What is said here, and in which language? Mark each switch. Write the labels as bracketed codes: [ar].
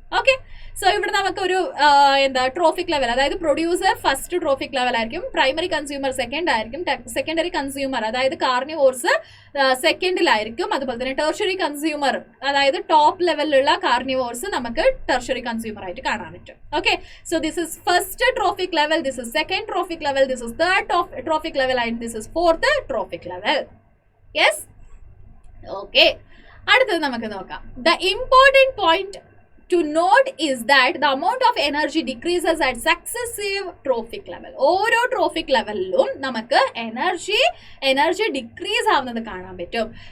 [ml] Okay, so ഇവിടെ നമുക്കൊരു trophic level, അതായത് പ്രൊഡ്യൂസർ ഫസ്റ്റ് ട്രോഫിക് ലെവൽ ആയിരിക്കും, പ്രൈമറി കൺസ്യൂമർ സെക്കൻഡ് ആയിരിക്കും, സെക്കൻഡറി കൺസ്യൂമർ അതായത് കാർണിവോർസ് സെക്കൻഡിലായിരിക്കും, അതുപോലെ തന്നെ ടെർഷ്യറി കൺസ്യൂമർ അതായത് ടോപ്പ് ലെവലിലുള്ള കാർണിവോർസ് നമുക്ക് ടെർഷ്യറി കൺസ്യൂമർ ആയിട്ട് കാണാൻ പറ്റും. [en] Okay, so this is first trophic level, this is second trophic level, this is third trophic level and this is fourth trophic level. [ml] Yes, okay, അടുത്തത് നമുക്ക് നോക്കാം. [en] The important point to note is that the amount of energy decreases at successive trophic level. [ml] ഓരോ trophic ലെവലിലും നമുക്ക് energy decrease ആവുന്നത് കാണാൻ പറ്റും.